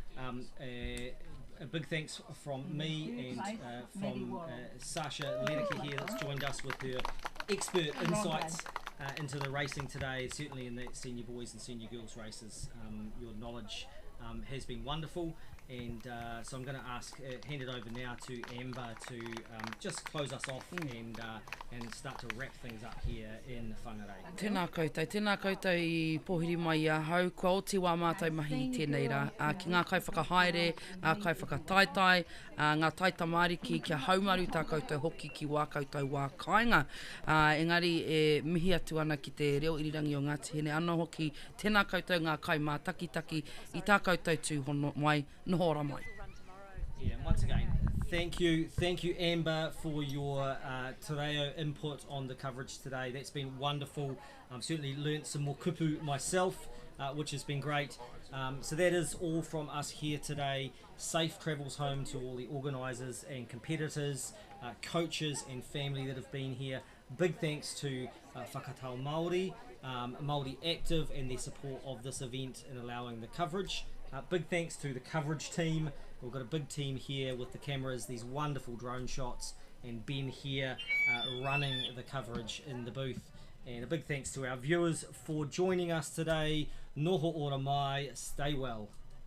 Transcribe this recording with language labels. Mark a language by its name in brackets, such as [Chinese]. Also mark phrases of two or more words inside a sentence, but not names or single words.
[English] A big thanks from me and from Sasha Ledeke here that's joined us with her expert insights into the racing today, certainly in the senior boys and senior girls races. Your knowledge has been wonderful, and so I'm going to hand it over now to Amber to just close us off and start to wrap things up here in Whangarei. [Māori] Tēnā koutou I pohiri mai a hau, kua oti wā mātou mahi I tēnei rā. Ki ngā kai whakahaere, kai whakataitai, ngā taita mariki kia haumaru tā koutou hoki ki wā koutou wā kāinga. Engari e mihi atu ana ki te reo irirangi o Ngāti Hene ana hoki, tēnā koutou ngā kai mā taki I tā koutou tūhono mai, noho ora mai. [English] Yeah, once again, thank you Amber for your [Māori] te reo [English] input on the coverage today. That's been wonderful. I've certainly learnt some more kupu myself, which has been great. So that is all from us here today. Safe travels home to all the organisers and competitors, coaches and family that have been here. Big thanks to Whakatau Māori, Māori Active and their support of this event and allowing the coverage. Big thanks to the coverage team. We've got a big team here with the cameras, these wonderful drone shots, and Ben here running the coverage in the booth. And a big thanks to our viewers for joining us today. [Māori] Noho ora mai, [English] stay well.